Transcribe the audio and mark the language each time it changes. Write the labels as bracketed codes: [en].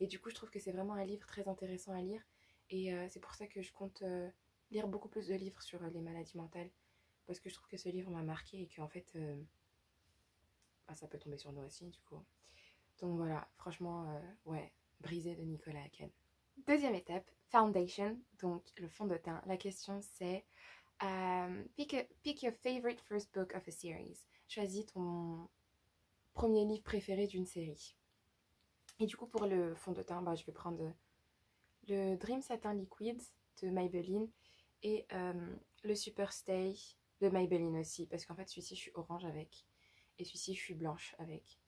[fr] Et du coup je trouve que c'est vraiment un livre très intéressant à lire et c'est pour ça que je compte lire beaucoup plus de livres sur les maladies mentales parce que je trouve que ce livre m'a marqué et qu'en fait bah, ça peut tomber sur nous aussi du coup. Donc voilà, franchement, ouais, Brisé de Nicolas Haken. Deuxième étape, foundation, donc le fond de teint. La question c'est [en] pick your favorite first book of a series. [fr] Choisis ton premier livre préféré d'une série. Et du coup pour le fond de teint, bah, je vais prendre le Dream Satin Liquid de Maybelline et le Super Stay de Maybelline aussi, parce qu'en fait celui-ci je suis orange avec et celui-ci je suis blanche avec.